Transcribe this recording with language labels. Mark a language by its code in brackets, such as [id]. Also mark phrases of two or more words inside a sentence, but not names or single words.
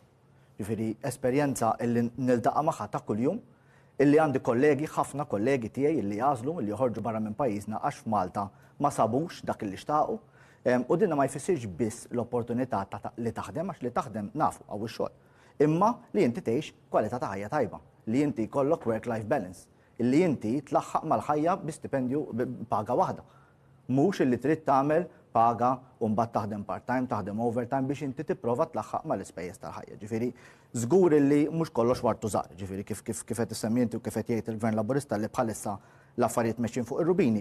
[mt] Ġifieri esperjenza illi niltaqa' magħha ta' kuljum, illi għandi kollegi, ħafna kollegi tiegħi illi jażlu illi joħorġu barra minn pajjiżna għax f'Malta ma sabux dak illi xtaqu, u dinna ma jfissirx biss l-opportunità li taħdem għax li taħdem nafu għaw ix-xogħol. Imma li inti tgħix kwalità ta' ħajja tajba, li inti jkollok [en] work-life balance, [mt] illi inti tlaħħaq mal-ħajja bi stipendju paga waħda. Mhux illi trid tagħmel paga u mbagħad taħdem part-time, taħdem overtime biex inti tipprova tlaħħaq mal-ispejjeż tal-ħajja. Ġifieri żgur illi mhux kollox wartu żgħar, ġifieri kif qed issemmi inti u kif qed jgħid il-Gvern Laburista li bħalissa l-affarijiet mexjin fuq ir-rubini.